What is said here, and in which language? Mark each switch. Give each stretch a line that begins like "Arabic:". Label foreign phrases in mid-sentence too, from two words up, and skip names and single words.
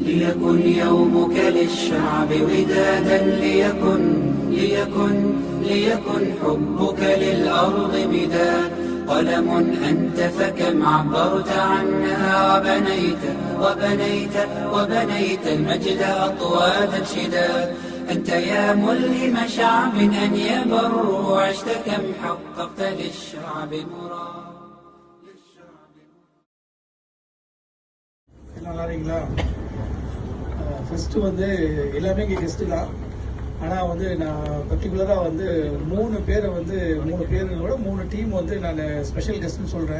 Arabic: ليكن يومك للشعب ودادا ليكن حبك للأرض مداد قلم أنت فكم عبرت عنها وبنيت المجد أطوادا شداد أنت يا ملهم شعب أن يبر وعشت كم حققت للشعب مراد.
Tamil: நல்லா இருக்கீங்களா? ஃபஸ்ட்டு வந்து எல்லாமே இங்கே கெஸ்ட்டு தான். ஆனால் வந்து நான் பர்டிகுலராக வந்து 3 பேரோட 3 டீம் வந்து நான் ஸ்பெஷல் கெஸ்ட்னு சொல்கிறேன்.